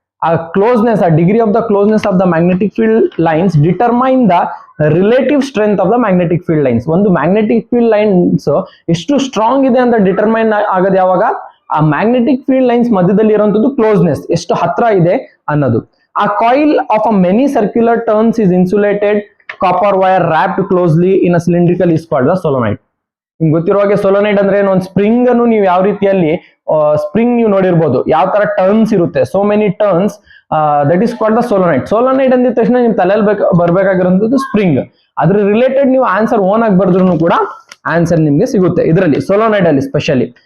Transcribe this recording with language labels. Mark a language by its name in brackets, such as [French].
[English] ಆ ಕ್ಲೋಸ್ನೆಸ್, ಆ degree of the closeness of the magnetic field lines determine the relative strength of the magnetic field lines. [Kannada] ಒಂದು magnetic field lines ಎಷ್ಟು strong ಇದೆ ಅಂತ determine ಆಗೋದು ಯಾವಾಗ, ಆ ಮ್ಯಾಗ್ನೆಟಿಕ್ ಫೀಲ್ಡ್ ಲೈನ್ಸ್ ಮಧ್ಯದಲ್ಲಿ ಇರುವಂತದ್ದು ಕ್ಲೋಸ್ನೆಸ್ ಎಷ್ಟು ಹತ್ರ ಇದೆ ಅನ್ನೋದು. [English] A coil of a many circular turns is insulated copper wire wrapped closely in a cylindrical is called the solenoid. [Kannada] ನಿಮ್ಗೆ ಗೊತ್ತಿರೋ ಹಾಗೆ ಸೊಲೋನೈಡ್ ಅಂದ್ರೆ ಒಂದು ಸ್ಪ್ರಿಂಗ್ ಅನ್ನು ನೀವು ಯಾವ ರೀತಿಯಲ್ಲಿ ಸ್ಪ್ರಿಂಗ್ ನೀವು ನೋಡಿರ್ಬೋದು, ಯಾವ ತರ ಟರ್ನ್ಸ್ ಇರುತ್ತೆ, [English] So many turns, that is called the solenoid. [Kannada] ಸೊಲೋನೈಡ್ ಅಂದಿದ ತಕ್ಷಣ ನಿಮ್ ತಲೆಯಲ್ಲಿ ಬರ್ಬೇಕಾಗಿರೋದು ಸ್ಪ್ರಿಂಗ್. ಅದ್ರ ರಿಲೇಟೆಡ್ ನೀವು ಆನ್ಸರ್ ಓನ್ ಆಗಿ ಬರ್ದ್ರು ಕೂಡ ಆನ್ಸರ್ ನಿಮ್ಗೆ ಸಿಗುತ್ತೆ ಇದರಲ್ಲಿ, ಸೊಲೋನೈಡ್ ಅಲ್ಲಿ ಸ್ಪೆಷಲಿ.